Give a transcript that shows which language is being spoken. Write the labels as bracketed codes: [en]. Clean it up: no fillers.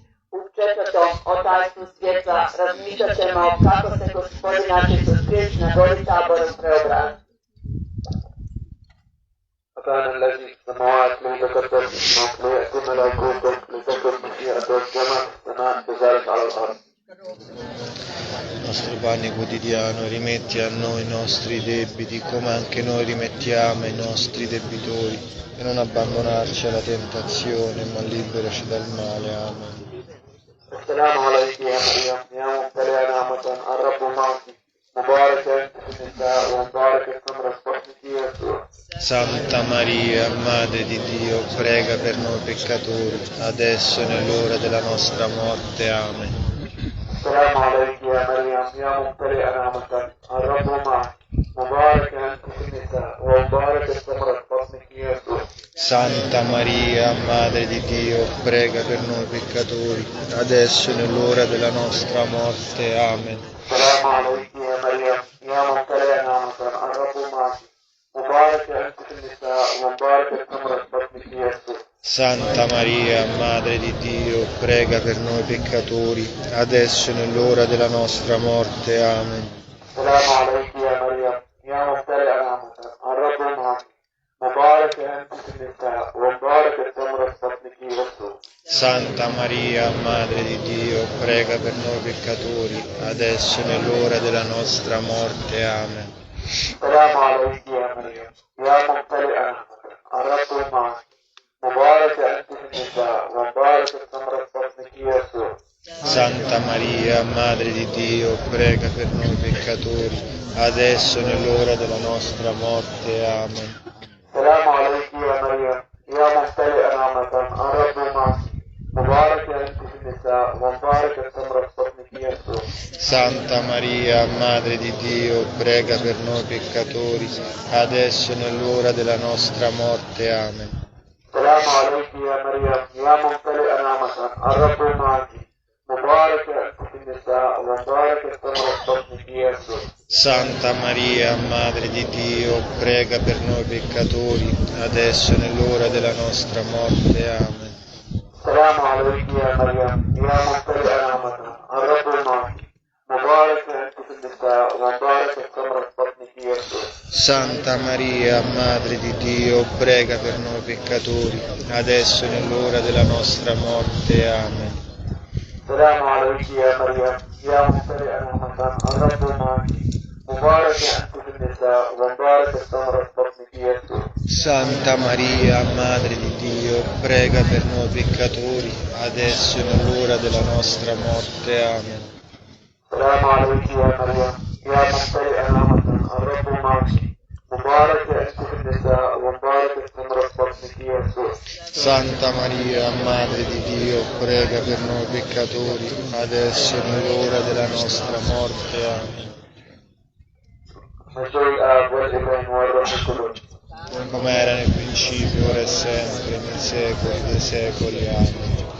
[hr] U četvrtom otajstvu svjetla razmišljat ćemo kako se Gospodin naš Isus Krist na gori Taboru preobrazio. [ar] أبانا الذي في السماوات ليتقدس اسمك ليأتي ملكوتك لتكن مشيئتك كما في السماء كذلك على الأرض. [it] Il nostro pane quotidiano, rimetti a noi i nostri debiti, come anche noi rimettiamo ai nostri debitori, e non abbandonarci alla tentazione, ma liberaci dal male. Amen. [ar] السلام عليك يا مريم يا ممتلئة نعمة الرب معك مباركة أنت في النساء ومبارك ثمرة بطنك يسوع. [it] Santa Maria, Madre di Dio, prega per noi peccatori, adesso e nell'ora della nostra morte. Amen. [ar] السلام عليك يا مريم يا ممتلئة نعمة الرب معك مباركة أنت في النساء ومبارك ثمرة بطنك يسوع. [it] Santa Maria, Madre di Dio, prega per noi peccatori, adesso e nell'ora della nostra morte. Amen. [ar] السلام عليك يا مريم يا ممتلئة نعمة الرب معك مباركة أنت في النساء ومبارك ثمرة بطنك يسوع. [it] Santa Maria, Madre di Dio, prega per noi peccatori, adesso e nell'ora della nostra morte. Amen. [ar] السلام عليك يا مريم يا ممتلئة نعمة الرب معك مباركة أنت في النساء ومبارك ثمرة بطنك يسوع. [it] Santa Maria, Madre di Dio, prega per noi peccatori, adesso e nell'ora della nostra morte. Amen. [ar] السلام عليك يا مريم يا ممتلئة نعمة الرب معك مباركة أنت في النساء ومبارك ثمرة بطنك يسوع. [it] Santa Maria, Madre di Dio, prega per noi peccatori, adesso e nell'ora della nostra morte. Amen. [ar] السلام عليك يا مريم يا ممتلئة نعمة الرب معك مباركة أنت في النساء ومبارك ثمرة بطنك يسوع. [it] Santa Maria, Madre di Dio, prega per noi peccatori, adesso e nell'ora della nostra morte. Amen. [ar] السلام عليك يا مريم يا ممتلئة نعمة الرب معك مباركة أنت في النساء ومبارك ثمرة بطنك يسوع. [it] Santa Maria, Madre di Dio, prega per noi peccatori, adesso e nell'ora della nostra morte. Amen. [ar] السلام عليك يا مريم يا ممتلئة نعمة الرب معك مباركة أنت في النساء ومبارك ثمرة بطنك يسوع. [it] Santa Maria, Madre di Dio, prega per noi peccatori, adesso e nell'ora della nostra morte. Amen. [ar] السلام عليك يا مريم يا ممتلئة نعمة الرب معك مباركة أنت في النساء ومبارك ثمرة بطنك يسوع. [it] Santa Maria, Madre di Dio, prega per noi peccatori, adesso e nell'ora della nostra morte. Amen. [ar] السلام عليك يا مريم يا ممتلئة نعمة الرب معك Mubarak Nisa, Mubarak Samrasparniki Yesus. [it] Santa Maria, Madre di Dio, prega per noi peccatori, adesso e nell'ora della nostra morte. Amen. Majoi Abba Ibrahim Warra Come era nel principio, ora e sempre, nei secoli dei secoli. Amen.